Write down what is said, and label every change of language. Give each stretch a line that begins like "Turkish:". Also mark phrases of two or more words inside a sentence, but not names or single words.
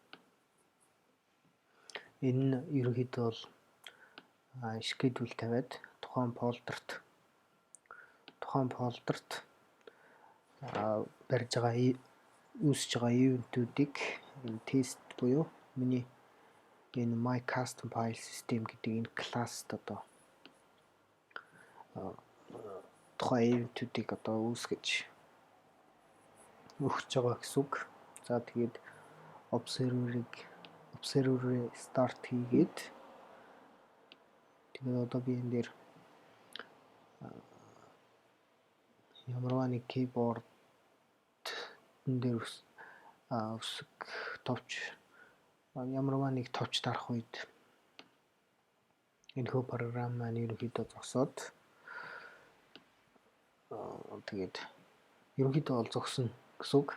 Mongolian: Энэ нь ерөнхийдөө бол schedule тавиад тухайн фолдерт барьж байгаа үүсэж байгаа event-үүдийг тест буюу миний энэ
English: my custom file system
Mongolian: гэдэг энэ класст одоо тухайн event-үүдийг одоо үүсгэж өгч байгаа гэсэн үг. За тэгээд observer-ыг start хийгээд тэгээд одоо би энэ дээр ямарваа нэг keyboard дээр өсөг товч ямарваа нэг товч дарах үед энэ хөө програм маань ерөнхийдөө зогсоод тэгээд ерөнхийдөө бол зогсно гэсэн үг.